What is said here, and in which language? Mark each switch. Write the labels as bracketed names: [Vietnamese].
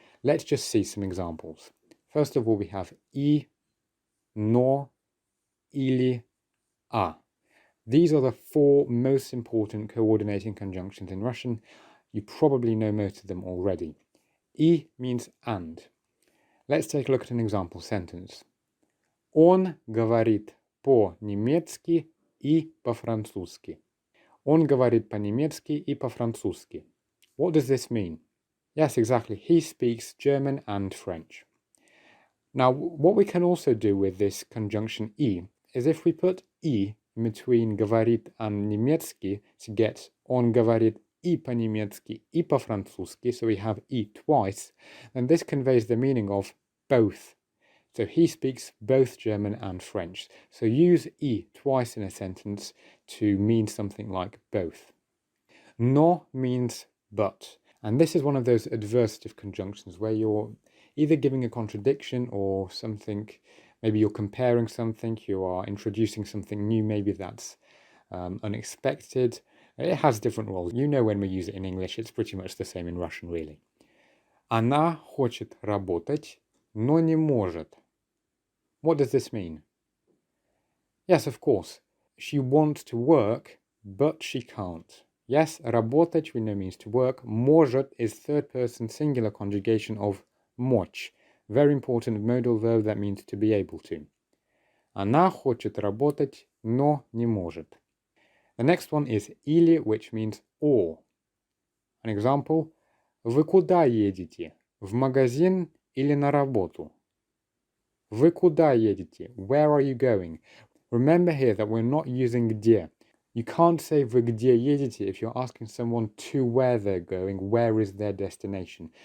[English] Let's just see some examples. First of all, we have I, no, или, a. These are the four most important coordinating conjunctions in Russian. You probably know most of them already. I means and. Let's take a look at an example sentence. [Russian] Он говорит по-немецки и по-французски. Он говорит по-немецки и по-французски. [English] What does this mean? Yes, exactly. He speaks German and French. Now, what we can also do with this conjunction I is if we put I in between говорит and немецкий to get [Russian] он говорит и по-немецки и по-французски, [English] so we have I twice, then this conveys the meaning of both. So he speaks both German and French. So use I twice in a sentence to mean something like both. No means but. And this is one of those adversative conjunctions where you're either giving a contradiction or something, maybe you're comparing something, you are introducing something new, maybe that's unexpected. It has different roles. You know when we use it in English, it's pretty much the same in Russian, really. [Russian] Она хочет работать, но не может. [English] What does this mean? Yes, of course. She wants to work, but she can't. Yes, работать we know means to work. Может is third person singular conjugation of мочь. Very important modal verb that means to be able to. [Russian] Она хочет работать, но не может. [English] The next one is или, which means or. An example. [Russian] Вы куда едете? В магазин или на работу? Вы куда едете? [English] Where are you going? Remember here that we're not using где. You can't say [Russian] вы где едете [English] if you're asking someone to where they're going, where is their destination.